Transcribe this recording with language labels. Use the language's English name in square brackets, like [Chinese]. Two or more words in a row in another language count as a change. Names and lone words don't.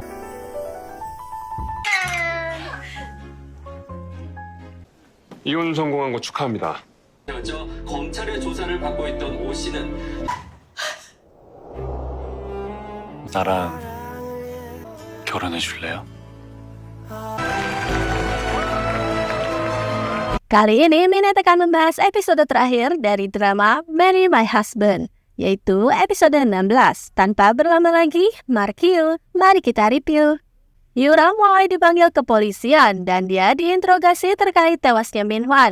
[Korean] 이혼 성공한 거 축하합니다. 먼저 검찰의 조사를 받고 있던 오 씨는 나랑 결혼해 줄래요? [Indonesian] Kali ini Minat akan membahas episode terakhir dari drama Marry My Husband, yaitu episode 16. Tanpa berlama lagi, mari kita review. Yura mulai dipanggil kepolisian dan dia diinterogasi terkait tewasnya Min-hwan.